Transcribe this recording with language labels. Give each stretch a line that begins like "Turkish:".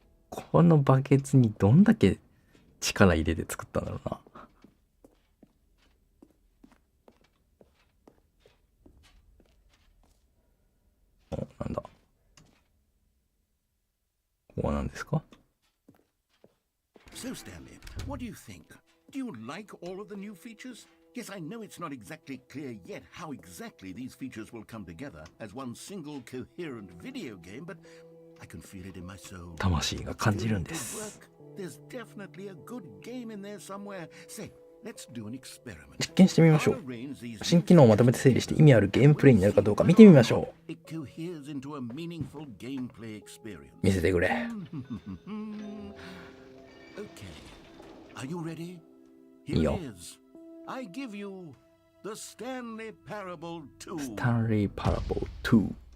Japanese: このバケツにどんだけ力入れて作ったんだろうな。なんだ。ここは何ですか？
English: So, Stanley, what do you think? Do you like all of the new features? Yes, I know it's not exactly clear yet how exactly these features will come together as one single coherent video game, but I can feel it in my soul.
Japanese: 魂が感じるんです。
English: There's definitely a good game in there somewhere. Say, let's do an experiment.
Japanese: 実験してみましょう。新機能をまとめて整理して意味あるゲームプレイになるかどうか見てみましょう。
English: It coheres into a meaningful gameplay experience.
Japanese: 見せてくれ。
English: Okay. Are you ready?
Japanese: いい
English: Here
Japanese: よ。
English: it is. I give you the Stanley Parable 2.
Japanese: スタンリーパラボー2。